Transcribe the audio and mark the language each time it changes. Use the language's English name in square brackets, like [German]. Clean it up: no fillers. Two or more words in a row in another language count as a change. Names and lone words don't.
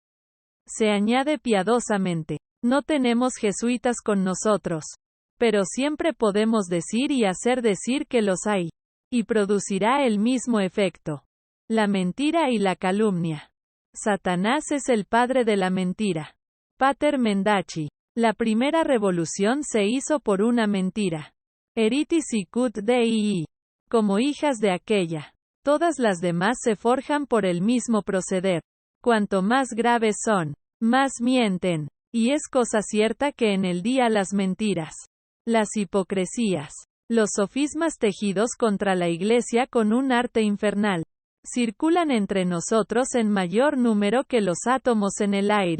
[Spanish] Se añade piadosamente, no tenemos jesuitas con nosotros, pero siempre podemos decir y hacer decir que los hay, y producirá el mismo efecto. La mentira y la calumnia. Satanás es el padre de la mentira. [Latin] Pater mendaci. [Spanish] La primera revolución se hizo por una mentira. [Latin] Eriti sicut Dei. [Spanish] Como hijas de aquella. Todas las demás se forjan por el mismo proceder. Cuanto más graves son, más mienten. Y es cosa cierta que en el día las mentiras, las hipocresías, los sofismas tejidos contra la Iglesia con un arte infernal, circulan entre nosotros en mayor número que los átomos en el aire.